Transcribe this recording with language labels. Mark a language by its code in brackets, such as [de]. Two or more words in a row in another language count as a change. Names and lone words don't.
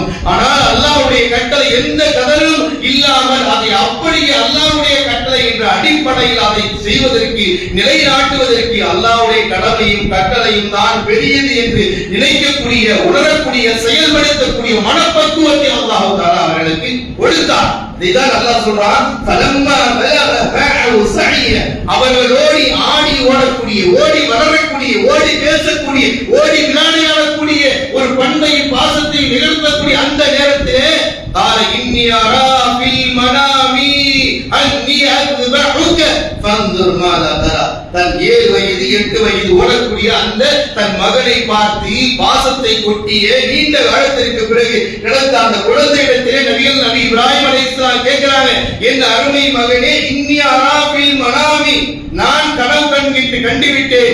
[ta] ஆனால் அல்லாஹ்வுடைய கட்டளை எந்த கதறும் இல்லாமல் அதை அப்படியே அல்லாஹ்வுடைய கட்டளை என்ற அடிப்படையில் அதை செய்வதற்கு நிலைநாட்டுவதற்கு அல்லாஹ்வுடைய கடமையும் கட்டளையும் தான் பெரியது என்று நினைக்கக்கூடிய, உணரக்கூடிய, செயல்படுத்தக்கூடிய மனப்பக்குவத்தை [ar] الله تعالى [ta] அவர்களுக்கு கொடுத்தார். இதான் அல்லாஹ் சொல்றான், [ar] فلما بلغ معه السعي. [ta] அவர்களோடி ஆடி ஓடக்கூடிய, ஓடி வளரக்கூடிய, ஓடி பேசக்கூடிய, ஓடி விளையாடக்கூடிய ஒரு பண்பை பாசத்தை நிகழ்த்தக்கூடிய அந்த நேரத்திலே [ar] قال اني ارى في المنام اني اذبحك فانظر ماذا ترى. [ta] தன் 7 வயது 8 வயது ஓடக்கூடிய அந்த தன் மகனை பார்த்து பாசத்தை கொட்டிய நீண்ட காலத்திற்கு பிறகு கிடைத்த அந்த குழந்தையிடத்திலே நபி இப்ராஹிம் அலைஹிஸ்ஸலாம் கேட்கிறாங்க, என் அருமை மகனே, [ar] إني أرى في المنام, [ta] நான் கனவு கண்டுவிட்டேன்.